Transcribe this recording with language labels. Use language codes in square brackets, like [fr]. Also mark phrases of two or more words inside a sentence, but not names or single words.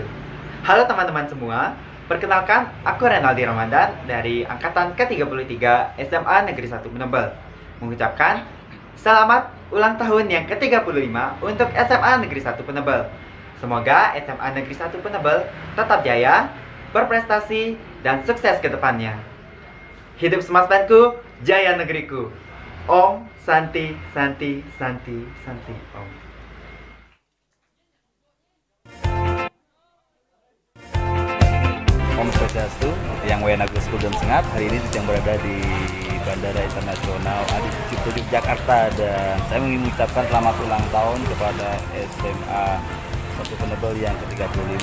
[id] Halo teman-teman semua, perkenalkan aku Renaldi Ramadan dari Angkatan ke-33 SMA Negeri 1 Penebel. Mengucapkan selamat ulang tahun yang ke-35 untuk SMA Negeri 1 Penebel. Semoga SMA Negeri 1 Penebel tetap jaya, berprestasi, dan sukses ke depannya. Hidup Smaspenku, jaya negeriku. [sa] Om Santi, Santi, Santi, Santi, Om. [id] Swastiastu, yang WNA School dan Sengat. Hari ini sedang berada di Bandara Internasional Adi Sucipto Yogyakarta, dan saya ingin mengucapkan selamat ulang tahun kepada SMA 1 Penebel yang ke-35.